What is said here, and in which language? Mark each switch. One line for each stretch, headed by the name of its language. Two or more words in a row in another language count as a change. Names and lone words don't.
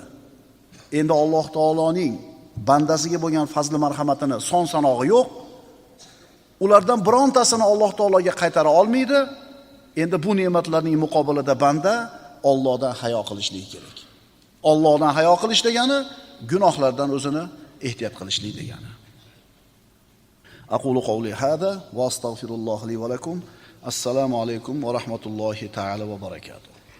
Uzbek: Endi Alloh taoloning bandasiga bo'lgan fazli marhamatini son sanog'i yo'q. Ulardan birontasini Alloh taologa qaytara olmaydi. Endi bu ne'matlarning muqobilida banda Allohdan hayo qilishligi kerak. Allohdan hayo qilish degani gunohlardan o'zini ehtiyot qilishlik degani.
Arabic: أقول قولي هذا وأستغفر الله لي ولكم. السلام عليكم ورحمة الله تعالى وبركاته.